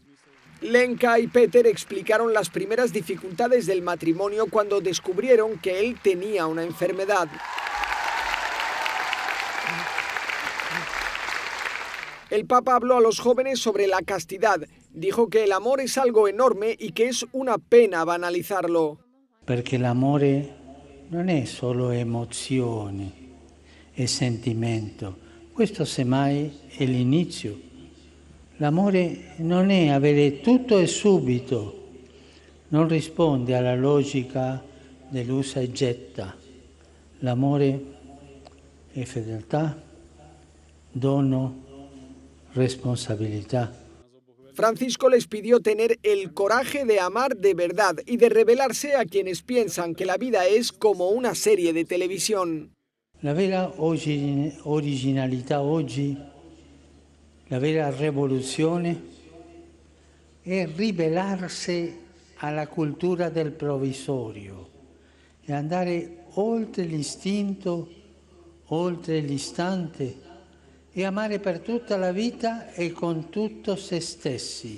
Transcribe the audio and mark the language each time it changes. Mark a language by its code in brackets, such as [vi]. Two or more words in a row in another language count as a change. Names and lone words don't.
[es] Lenka y Peter explicaron las primeras dificultades del matrimonio cuando descubrieron que él tenía una enfermedad. El Papa habló a los jóvenes sobre la castidad. Dijo que el amor es algo enorme y que es una pena banalizarlo. [it] Perché l'amore non è solo emozione e sentimento. Questo semmai è l'inizio. L'amore non è avere tutto e subito. Non risponde alla logica dell'usa e getta. L'amore è fedeltà, dono, [es] responsabilidad. Francisco les pidió tener el coraje de amar de verdad y de revelarse a quienes piensan que la vida es como una serie de televisión. [it] La vera originalità oggi, la vera rivoluzione è ribellarsi alla cultura del provvisorio e andare oltre l'istinto, oltre l'istante e amare per tutta la vita e con tutto se stessi.